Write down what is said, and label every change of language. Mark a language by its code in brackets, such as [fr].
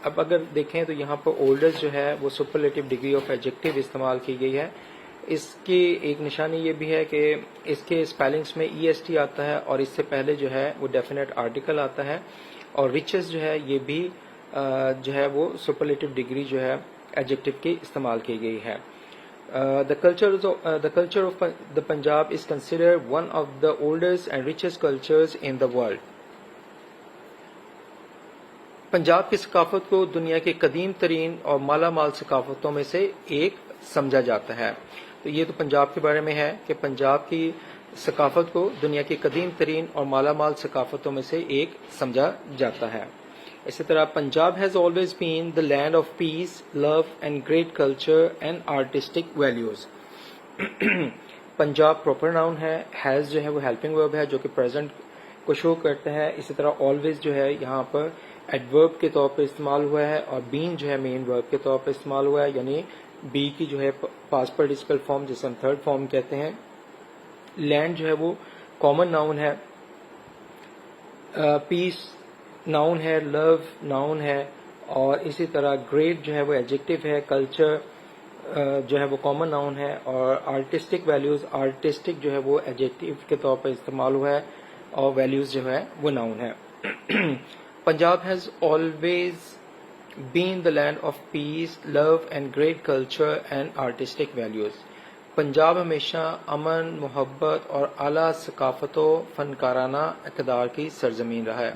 [ur] اب اگر دیکھیں تو یہاں پر اولڈسٹ جو ہے وہ سپرلیٹو ڈگری آف ایڈجیکٹو استعمال کی گئی ہے. اس کی ایک نشانی یہ بھی ہے کہ اس کے اسپیلنگس میں ای ایس ٹی آتا ہے اور اس سے پہلے جو ہے وہ ڈیفینیٹ آرٹیکل آتا ہے, اور ریچز جو ہے یہ بھی جو ہے وہ سپرلیٹو ڈگری جو ہے ایڈجیکٹو کی استعمال کی گئی ہے. [en] The culture of the Punjab is considered one of the oldest and richest cultures in the world. [ur] Punjab کی ثقافت کو دنیا کے قدیم ترین اور مالا مال ثقافتوں میں سے ایک سمجھا جاتا ہے. تو یہ تو پنجاب کے بارے میں ہے کہ پنجاب کی ثقافت کو دنیا کی قدیم ترین اور مالا مال ثقافتوں میں سے ایک سمجھا جاتا ہے. [en] اسی طرح Punjab has always been the land of peace, love and great culture and artistic values. [ur] Punjab proper noun ہے, ہیز جو ہے وہ ہیلپنگ ورب ہے جو کہ پریزنٹ کو شو کرتا ہے. اسی طرح آلویز جو ہے یہاں پر ایڈورب کے طور پر استعمال ہوا ہے, اور بین جو ہے مین ورب کے طور پر استعمال ہوا ہے, یعنی بی کی جو ہے پاسٹ پارٹیسپل فارم جسے ہم تھرڈ فارم کہتے ہیں. لینڈ جو ہے وہ کامن ناؤن ہے, پیس ناؤن ہے, لو ناؤن ہے, اور اسی طرح گریٹ جو ہے وہ ایڈجیکٹو ہے, کلچر جو ہے وہ کامن ناؤن ہے, اور آرٹسٹک ویلیوز, آرٹسٹک جو ہے وہ ایڈجیکٹو کے طور پر استعمال ہوا ہے, اور ویلیوز جو ہے وہ ناؤن ہے. [en] Punjab has always been the land of peace, love and great culture and artistic values. [ur] Punjab ہمیشہ امن, محبت اور اعلیٰ ثقافت و فنکارانہ اقدار کی سرزمین رہا ہے.